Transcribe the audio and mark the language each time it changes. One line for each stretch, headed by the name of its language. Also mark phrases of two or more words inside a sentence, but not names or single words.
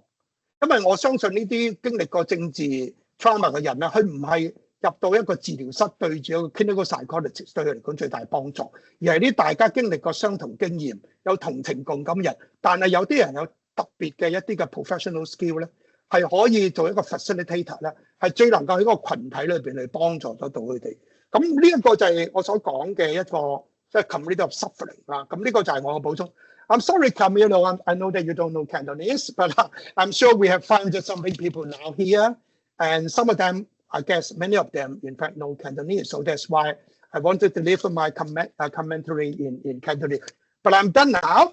Cantonese: 因為我相信呢啲經歷過政治 trauma 嘅人咧，佢唔係入到一個治療室對住一個
English: clinical psychologist
Cantonese: 對佢嚟講最大幫助，而係啲大家經歷過相同經驗、有同情共感人，但係有啲人有特別嘅一啲嘅
English: professional skill
Cantonese: 咧，係可以做一個 facilitator 咧，係最能夠喺嗰個羣體裏邊去幫助得到佢哋。咁呢一個就係我所講嘅一個即係
English: community of suffering
Cantonese: 啦。咁呢個就係我嘅補充。
English: I'm sorry, Camilo. I know that you don't know Cantonese, but I'm sure we have found some people now here, and some of them, I guess, many of them, in fact, know Cantonese. So that's why I wanted to leave my commentary in Cantonese. But I'm done now.